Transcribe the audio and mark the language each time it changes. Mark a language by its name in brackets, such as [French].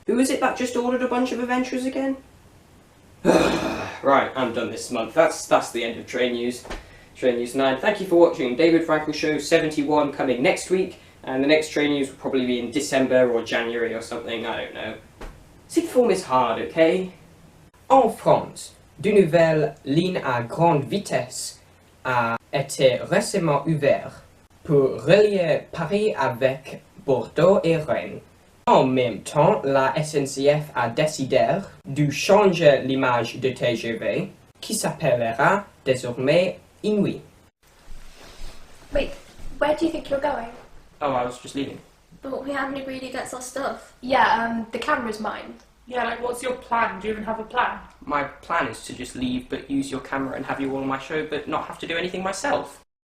[English] Who is it that just ordered a bunch of adventurers again? Right, I'm done this month. That's the end of Train News. Train News 9. Thank you for watching. David Frankel Show 71 coming next week, and the next Train News will probably be in December or January or something, I don't know. Sixth form is hard, okay? [French] En France, de nouvelles lignes à grande vitesse a été récemment ouverte pour relier Paris avec Bordeaux et Rennes. En même temps, la SNCF a décidé de changer l'image de TGV, qui s'appellera désormais Inouï. [English] Wait, where do you think you're going? Oh, I was just leaving. But we haven't agreed who gets our stuff. Yeah, the camera's mine. Yeah, like, what's your plan? Do you even have a plan? My plan is to just leave but use your camera and have you all on my show but not have to do anything myself.